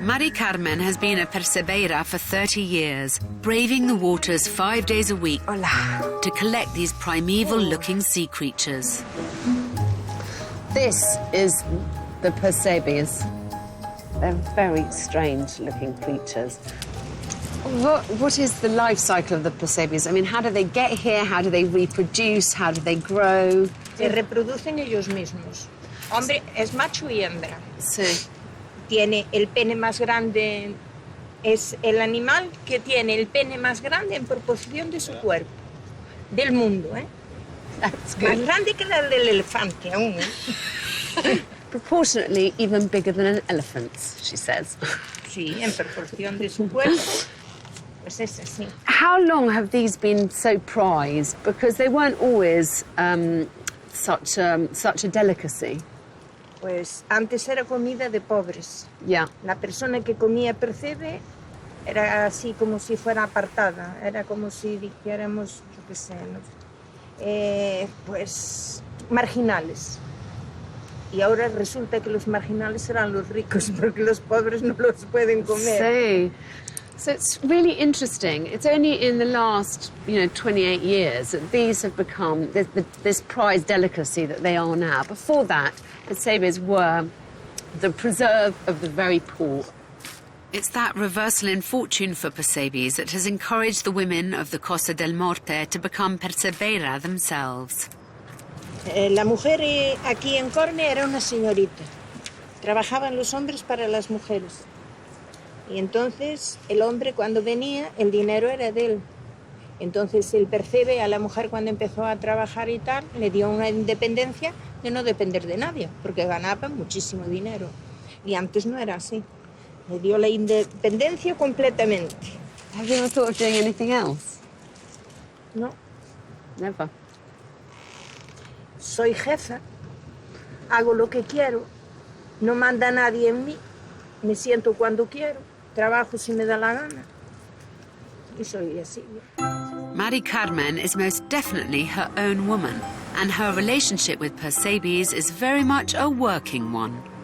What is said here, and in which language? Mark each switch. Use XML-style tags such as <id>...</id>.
<en>Mari Carmen has been a percebeira for 30 years, braving the waters 5 days a week to collect these primeval-looking sea creatures. This is the percebes. They're very strange-looking creatures. What is the life cycle of the percebes? I mean, how do they get here? How do they reproduce? How do they grow?</en> <es>Se reproducen ellos mismos. Hombre es macho y hembra. Sí. Tiene el pene más grande, es el animal que tiene el pene más grande en proporción de su cuerpo, del mundo, ¿eh?</es> <en>That's</en> <es>Más</es> <en>good.</en> <es>grande que la del elefante aún, ¿eh?</es> <en>Proportionately even bigger than an elephant's, she says.</en> <es>Sí, en proporción de su cuerpo, pues es así.</es> <en>How long have these been so prized? Because they weren't always such a delicacy.</en> <es>Pues antes era comida de pobres.</es> <en>Yeah.</en> <es>La persona que comía percebe era así como si fuera apartada, era como si dijéramos, yo qué sé, ¿no? Pues marginales. Y ahora resulta que los marginales serán los ricos porque los pobres no los pueden comer.</es> <en>So it's really interesting. It's only in the last, 28 years that these have become this prized delicacy that they are now. Before that, pesebres were the preserve of the very poor. It's that reversal in fortune for Persebes that has encouraged the women of the Costa del Morte to become persebera themselves.</en> <es>La mujer aquí en Corme era una señorita. Trabajaban los hombres para las mujeres. Y entonces el hombre cuando venía, el dinero era de él. Entonces el percebe a la mujer cuando empezó a trabajar y tal, le dio una independencia de no depender de nadie, porque ganaba muchísimo dinero. Y antes no era así. Le dio la independencia completamente.</es> <en>Have you ever thought of doing anything else?</en> <es>No,</es> <en>Never.</en> <es>soy jefa, hago lo que quiero, no manda nadie en mí, me siento cuando quiero, trabajo si me da la gana. Y soy así.</es> <en>Mari Carmen is most definitely her own woman, and her relationship with Persebes is very much a working one.</en>